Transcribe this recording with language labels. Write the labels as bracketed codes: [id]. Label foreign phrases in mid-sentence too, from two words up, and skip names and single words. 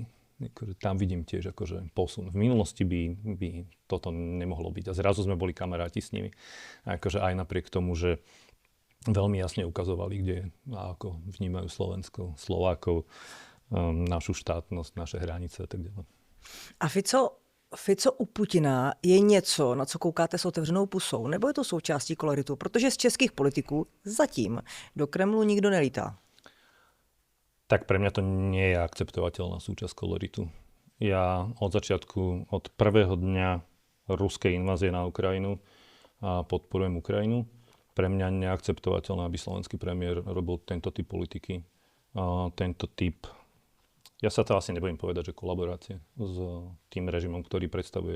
[sk] Tam vidím tiež akože posun. V minulosti by toto nemohlo byť a zrazu sme boli kamaráti s nimi. A akože aj napriek tomu, že veľmi jasne ukazovali, kde a ako vnímajú Slovensko, Slovákov, našu štátnosť, naše hranice a tak ďalej. [cs] A Fico u Putina je něco, na co koukáte s otevřenou pusou, nebo je to součástí koloritu? Protože z českých politiků zatím do Kremlu nikdo nelítá. [sk] tak pre mňa to nie je akceptovateľná súčasť koloritu. Ja od začiatku, od prvého dňa ruskej invázie na Ukrajinu podporujem Ukrajinu. Pre mňa neakceptovateľné, aby slovenský premiér robil tento typ politiky. Tento typ, ja sa to asi nebudem povedať, že kolaborácie s tým režimom, ktorý predstavuje.